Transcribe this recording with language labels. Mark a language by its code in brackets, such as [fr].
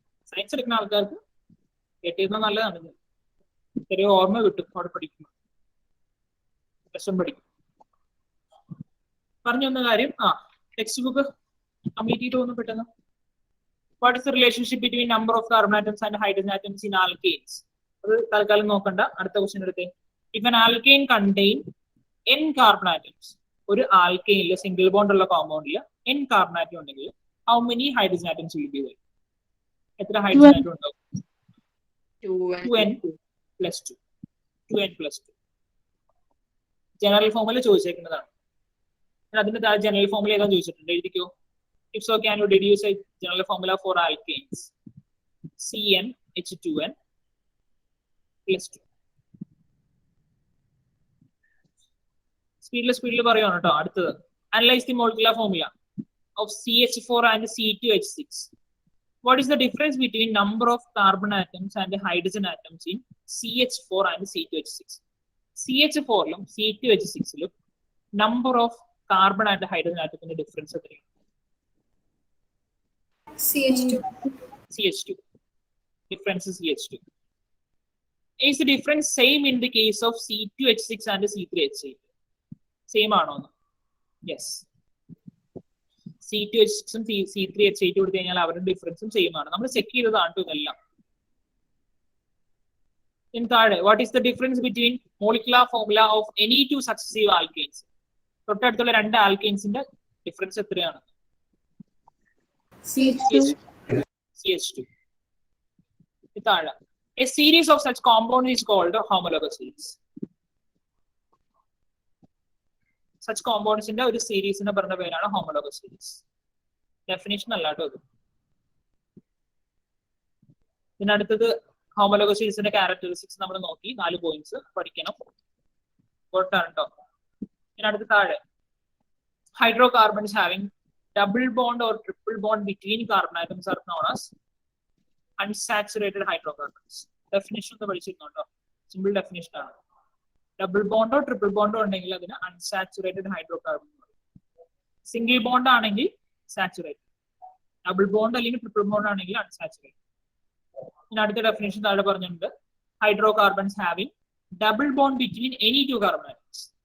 [ml] Science എടുക്കുന്ന ആൾക്കാർക്ക് കേട്ടിരുന്നത് നല്ലതാണ്. ചെറിയ ഓർമ്മ കിട്ടും അവിടെ പഠിക്കുമ്പോൾ. +1 പഠിക്കും. പറഞ്ഞു വന്ന കാര്യം ടെക്സ്റ്റ് ബുക്ക് കംപ്ലീറ്റ് ചെയ്ത് തോന്നുന്നു പെട്ടെന്ന്. [en] What is the relationship between number of carbon atoms and hydrogen atoms in alkanes? [ml] അത് തൽക്കാലം നോക്കണ്ട. അടുത്ത ക്വസ്റ്റ്യൻ എടുത്തേ. [en] if an alkane contain n carbon atoms, [ml] ഒരു ആൽക്കെയിനിൽ സിംഗിൾ ബോണ്ട് ഉള്ള കോമ്പൗണ്ടിൽ n കാർബൺ ആറ്റം ഉണ്ടെങ്കിൽ [en] how many hydrogen atoms will be there? [ml] എത്ര ഹൈഡ്രജൻ ആറ്റം ഉണ്ടാവും? 2n + 2. 2n + 2 general formula ചോദിച്ചേക്കുന്നതാണ്. അതിന്റെ താഴെ ജനറൽ ഫോമുല ഏതാ ചോദിച്ചിട്ടുണ്ട്, എഴുതിക്കോ. [en] If so, can you deduce a general formula for alkanes? CnH2n + 2. [ml] സ്പീഡിൽ പറയുകയാണ് കേട്ടോ. [en] അടുത്തത് analyse the molecular formula of CH4 and C2H6. What is the difference between number of carbon atoms and hydrogen atoms in CH4 and C2H6? [ml] CH4ലും C2H6ലും [en] number of carbon and hydrogen [ml] atomത്തിന്റെ difference എത്രയാണ്? [en] CH2. Difference is CH2. Is the difference same in the case of C2H6 and C3H8? [ml] Same ആണോ? [en] Yes. [ml] C2H6 ഉം C3H8 കൊടുത്തു കഴിഞ്ഞാൽ അവരുടെ ഡിഫറൻസും same ആണ്. നമ്മൾ check ചെയ്തതാണ് ഇതെല്ലാം. [en] താഴെ what is the difference between molecular formula of any 2 successive alkanes? [ml] തൊട്ടടുത്തുള്ള 2 ആൽക്കെയിൻസിന്റെ ഡിഫറൻസ് എത്രയാണ്? [en] CH2. താഴെ a series of such compound is called a homologous series. [ml] Such compounds ന്റെ ഒരു സീരീസിനെ പറഞ്ഞ പേരാണ് homologous series. ഡെഫിനിഷൻ അല്ല കേട്ടോ ഇത്. ഇതിനടുത്തത് homologous seriesന്റെ ക്യാരക്ടറിസ്റ്റിക്സ് നമ്മൾ നോക്കി. 4 പോയിന്റ്സ് പഠിക്കണം. കേട്ടോ. [en] ഇതിനടുത്ത് താഴെ hydrocarbons having double bond or triple bond between carbon atoms are known as unsaturated hydrocarbons. [ml] Definition ഒന്ന് പഠിച്ചിരുന്നോ? സിമ്പിൾ ഡെഫിനിഷൻ ആണ്. ഡബിൾ ബോണ്ടോ ട്രിപ്പിൾ ബോണ്ടോ ഉണ്ടെങ്കിൽ അതിന് അൺസാച്ചുറേറ്റഡ് ഹൈഡ്രോകാർബൺ എന്ന് പറയും. സിംഗിൾ ബോണ്ട് ആണെങ്കിൽ സാച്ചുറേറ്റഡ്, ഡബിൾ ബോണ്ട് അല്ലെങ്കിൽ ട്രിപ്പിൾ ബോണ്ട് ആണെങ്കിൽ അൺസാച്ചുറേറ്റഡ്. പിന്നെ അടുത്ത ഡെഫിനിഷൻ താഴെ പറഞ്ഞിട്ടുണ്ട്. [en] Hydrocarbons having double bond between any 2 carbon atoms.